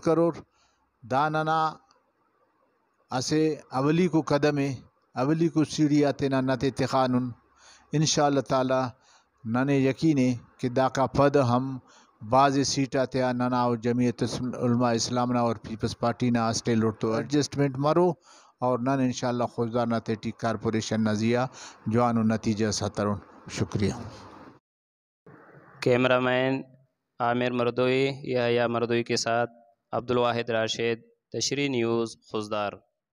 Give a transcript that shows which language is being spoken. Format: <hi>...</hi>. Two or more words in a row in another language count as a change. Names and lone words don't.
<brh>کرور دا ننا اسے اولی کو قدمے اولی کو سیڑھی آتے نا نتے تخانن</brh> <ar>انشاءاللہ تعالی</ar> <brh>ننے یقینے کہ دا کا پد ہم بعض سیٹ آتے ننا اور جمعیت علماء اسلام نا اور پیپلز پارٹی نا اسٹے لوٹ تو ایڈجسٹمنٹ مرو، اور نن</brh> <ar>انشاءاللہ</ar> <brh>خوزدار نتیٹی کارپوریشن نزیہ جوانو نتیجہ سترون. شکریہ.</brh> <ur>کیمرہ مین عامر مردوئی، یحییٰ مردوئی کے ساتھ عبدالواحد راشد، تشریح نیوز خوزدار.</ur>